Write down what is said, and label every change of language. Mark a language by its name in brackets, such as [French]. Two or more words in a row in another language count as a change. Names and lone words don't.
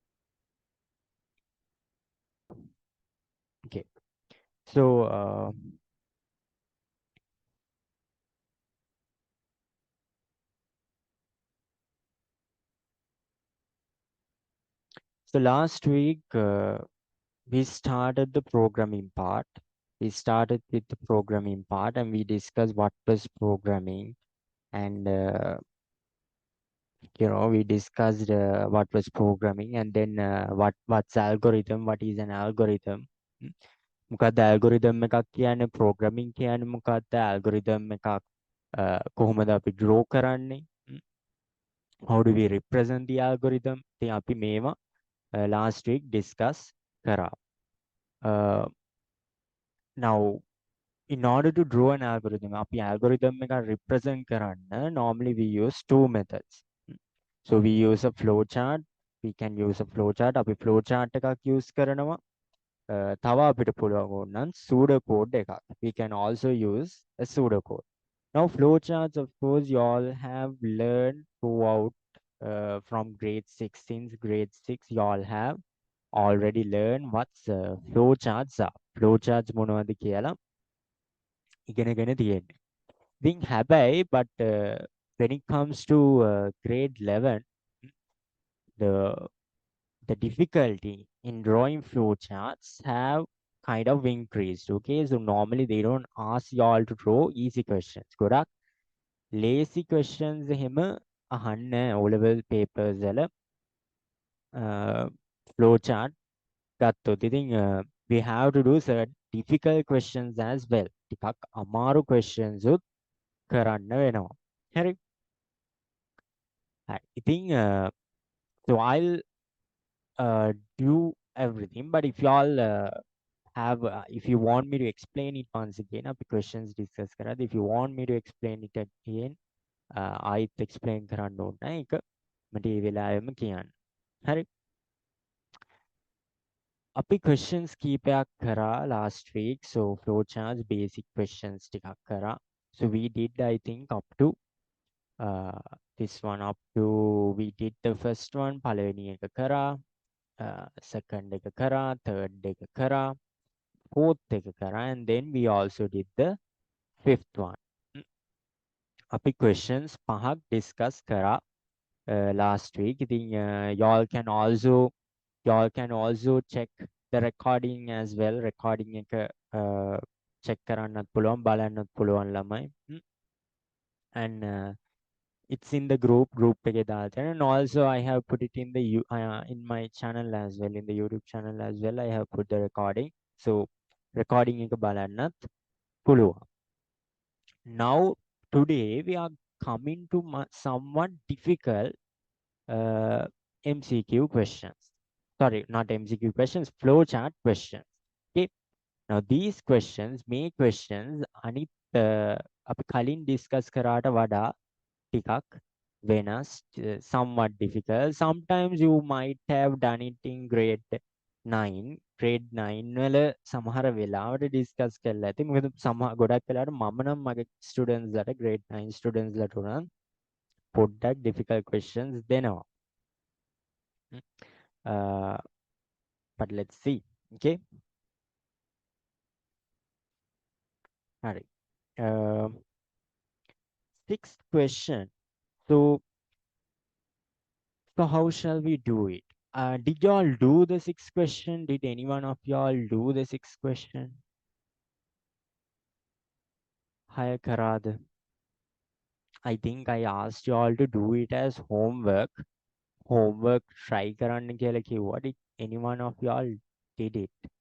[English] Okay, so last week we started the programming part. We started with the programming part, and we discussed what was programming, and we discussed what was programming, and then what's algorithm, what is an algorithm. [Sinhala] Mm. මොකක්ද algorithm එකක් කියන්නේ, programming කියන්නේ මොකක්ද, algorithm එකක් කොහොමද අපි draw කරන්නේ. Mm. [English] How do we represent the algorithm? [Sinhala] ඉතින් අපි මේවා [English] last week discuss [Sinhala] කරා. [English] Uh, Now, in order to draw an algorithm, [Sinhala] අපි algorithm එක represent කරන්න, [English] normally we use two methods. So we use a flowchart. We can use a flowchart. [Sinhala] අපි flowchart එකක් use කරනවා. තව අපිට පුළුවන් ඕනනම් pseudocode එකක්. [English] We can also use a pseudocode. Now flowcharts, of course, you all have learned throughout from grade 6. Since grade 6, you all have already learned what's flowcharts are. [Sinhala] Flowcharts මොනවද කියලා ඉගෙනගෙන තියෙන්නේ. ඉතින් හැබැයි [English] but when it comes to grade 11, the the difficulty in drawing flowcharts have kind of increased. Okay, so normally they don't ask you all to draw easy questions. [Sinhala] ගොඩක් [English] lazy questions [Sinhala] එහෙම අහන්න [English] O level papers [Sinhala] වල flowchart ගත්තොත්. [English] ඉතින් we have to do certain difficult questions as well. [Sinhala] ටිකක් අමාරු questions උත් කරන්න වෙනවා. හරි. හරි. ඉතින් [English] so I'll do everything, but if y'all if you want me to explain it once again, [Sinhala] අපි questions discuss කරද්දී, [English] if you want me to explain it again, [Sinhala] ආයිත් explain කරන්න ඕන නැහැ. ඒක මට ඒ වෙලාවෙම කියන්න. හරි. අපි questions කීපයක් කරා [English] last week. So flowcharts basic questions [Sinhala] ටිකක් කරා. [English] So we did, I think, up to this one, up to we did the first one, [Sinhala] පළවෙනි එක කරා, second එක කරා, third එක කරා, fourth එක කරා, [English] and then we also did the fifth one. [Sinhala] අපි questions පහක් discuss කරා [English] last week. ඉතින් y'all can also check the recording as well. [Sinhala] Recording එක check කරන්නත් පුළුවන්, බලන්නත් පුළුවන් ළමයි. [English] And it's in the group [Sinhala] එකේ දාලා තියෙනවා. [English] And also I have put it in the in my channel as well, in the YouTube channel as well. I have put the recording. So recording [Sinhala] එක බලන්නත් පුළුවන්. [English] Now today we are coming to somewhat difficult MCQ questions. Sorry, not MCQ questions, flowchart questions. Okay. Now these questions, [Sinhala] මේ questions අනිත් අපි කලින් discuss කරාට වඩා ටිකක් වෙනස්, [English] somewhat difficult. Sometimes you might have done it in grade 9 [Sinhala] වල සමහර වෙලාවට discuss කරලා ඇති. මොකද ගොඩක් වෙලාවට මම නම් මගේ students ලට grade 9 students ලට උනත් පොඩ්ඩක් [English] difficult questions [Sinhala] දෙනවා. [English] But let's see. Okay. [Sinhala] හරි. [English] Sixth question. So how shall we do it? Did y'all do the sixth question? Did any one of y'all do the sixth question? Hi Karad. I think I asked y'all to do it as homework. Homework try [Sinhala] karanna කියලා කිව්වා. [English] Did any one of y'all did it?